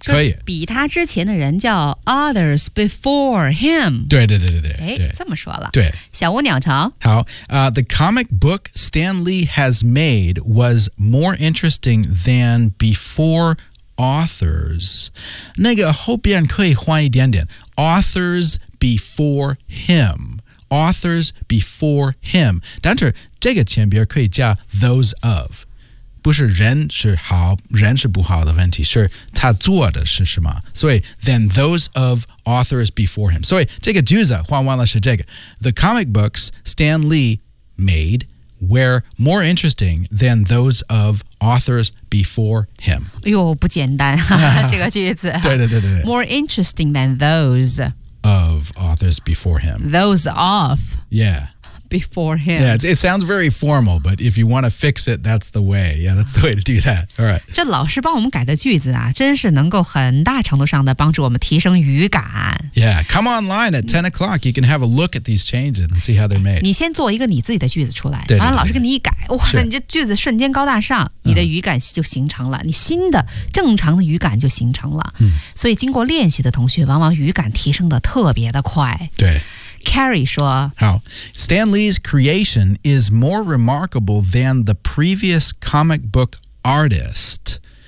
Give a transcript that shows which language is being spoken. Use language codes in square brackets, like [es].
[zh] 可以。比他之前的人叫 [en] others before him. [zh] 对。哎，这么说了。对。小屋鸟巢。好。 [en] The comic book Stan Lee has made was more interesting than before authors. [zh] 那个后边可以换一点点。 [en] Authors before him. Authors before him. [zh] 但是这个前边可以加 [en] those of. [zh] 不是人是好人是不好的问题是他做的是什么。所以 [en] then those of authors before him. [zh] 所以这个句子换完了是这个。 [en] The comic books Stan Lee made were more interesting than those of authors before him. [zh] 哎呦不简单这个句子。对。 [en] More interesting than those. Of authors before him. Those of. Yeah. Before him. Yeah, it sounds very formal, but if you want to fix it, that's the way. Yeah, that's the way to do that. All right. [zh] 这老师帮我们改的句子啊，真是能够很大程度上的帮助我们提升语感。 [en] Yeah, come online at 10 o'clock. You can have a look at these changes and see how they're made. [zh] 你先做一个你自己的句子出来，对对对对，然后老师给你一改，哇塞，你这句子瞬间高大上，你的语感就形成了，你新的正常的语感就形成了。所以经过练习的同学往往语感提升的特别的快。对。 Carrie 说 [en] How? Stan Lee's creation is more remarkable than the previous comic book artist.